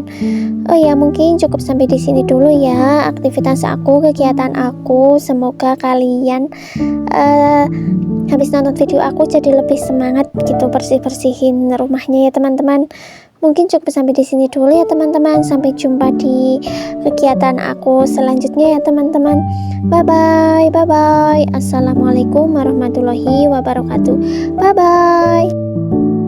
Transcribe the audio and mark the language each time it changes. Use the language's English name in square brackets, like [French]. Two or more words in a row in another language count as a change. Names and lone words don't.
[Indonesian] Oh ya, mungkin cukup sampai di sini dulu ya aktivitas aku, kegiatan aku. Semoga kalian habis nonton video aku jadi lebih semangat gitu bersih-bersihin rumahnya ya teman-teman. Mungkin cukup sampai di sini dulu ya teman-teman. Sampai jumpa di kegiatan aku selanjutnya ya teman-teman. [English] Bye bye, bye bye. [Arabic] السلام عليكم ورحمة الله وبركاته. [English] Bye bye.